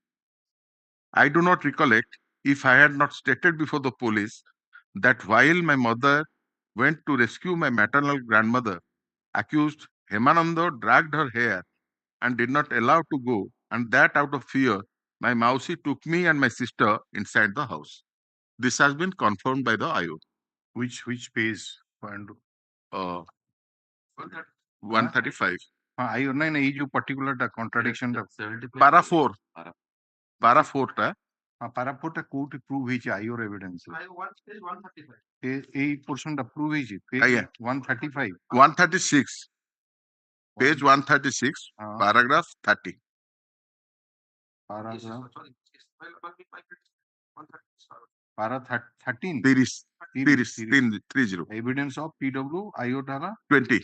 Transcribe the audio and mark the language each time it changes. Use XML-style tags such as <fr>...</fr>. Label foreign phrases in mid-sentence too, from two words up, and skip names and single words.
<en>I do not recollect if I had not stated before the police that while my mother went to rescue my maternal grandmother, accused Hemananda dragged her hair and did not allow to go, and that out of fear, my Mausi took me and my sister inside the house. This has been confirmed by the IO. which page point 135.</en> <or>ଆଇଓ ନାଇଁ ନାଇଁ ଏଇ ଯୋଉ particular ଟା contradiction ଟା</or> <en>Para 4. Para 4 ଟା</en> <or>ପାରା 4 ଟା କୋଉଠି prove ହେଇଛି ଆଇଓର evidence ଏଇ portion ଟା prove ହେଇଛି ଆଜ୍ଞା 135</or> <en>136 page 136 paragraph 30 paragraph para 13 30 evidence of PW IO Tara 20</en>